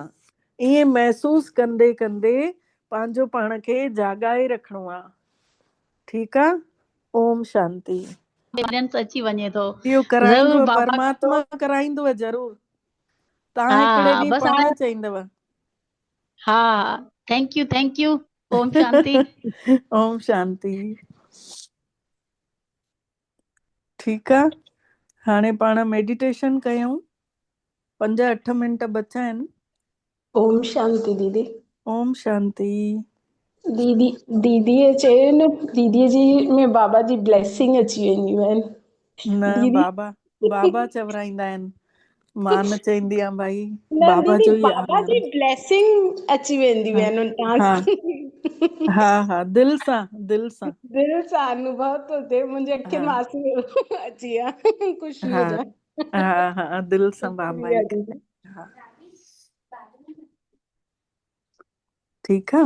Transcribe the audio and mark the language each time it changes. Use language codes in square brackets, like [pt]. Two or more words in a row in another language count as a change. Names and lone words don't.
[sd] ईअं महसूस कंदे कंदे पंहिंजो पाण खे जाॻाए रखिणो आहे। ठीकु आहे। ओम शांति। बैलेंस अची वञे थो। इहो ज़रूर कराईंदव, बाबा परमात्मा कराईंदव ज़रूर। तव्हां हा हिकिड़े ॾींहुं बस पाण हाणे चईंदव। हा [en] thank you [sd] ओम शांति। ओम शांति। ठीकु आहे। हाणे पाण मेडिटेशन कयूं। 5-8 मिंट बचा आहिनि। ओम शांति दीदी। ओम शांति। दीदीअ चयो न, दीदीअ जी में बाबा जी ब्लेसिंग अची वेंदियूं आहिनि। न, दीदी बाबा चवराईंदा आहिनि, मां न चईंदी आहियां भाई। न बाबा दीदी, जो ई बाबा जी आहे। ब्लेसिंग अची वेंदियूं आहिनि हा तव्हां हा हा, दिल सां, दिल सां। दिल सां अनुभव थो थिए। मुंहिंजे अखियुनि हा मां आंसू अची विया ख़ुशीअ हा जा। हा हा, दिल सां बाबा शुक्रिया ई दीदी। हा। ठीकु आहे।